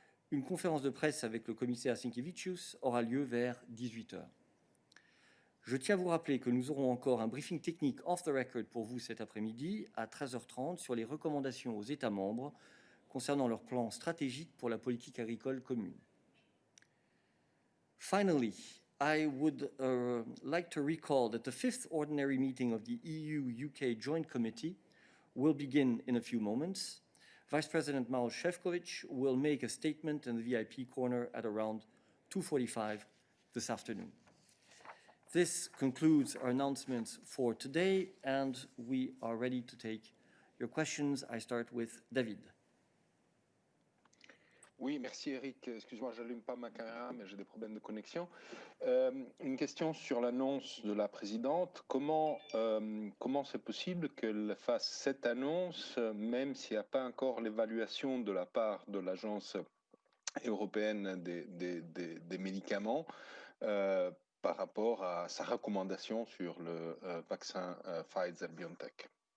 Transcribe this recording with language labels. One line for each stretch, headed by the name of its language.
French: Une conférence de presse avec le commissaire Sinkevičius aura lieu vers 18 h. Je tiens à vous rappeler que nous aurons encore un briefing technique
English: off the record
French: pour vous cet après-midi à 13h30 sur les recommandations aux États membres concernant leur plan stratégique pour la politique agricole commune.
English: Finally, I would like to recall that the fifth ordinary meeting of the EU-UK Joint Committee will begin in a few moments. Vice President Maroš Šefčovič will make a statement in the VIP corner at around 2:45 this afternoon. This concludes our announcements for today, and we are ready to take your questions. I start with David.
French: Oui, merci Eric. Excuse-moi, je n'allume pas ma caméra, mais j'ai des problèmes de connexion. Une question sur l'annonce de la présidente. Comment c'est possible qu'elle fasse cette annonce, même s'il n'y a pas encore l'évaluation de la part de l'Agence européenne des médicaments par rapport à sa recommandation sur le vaccin Pfizer-BioNTech?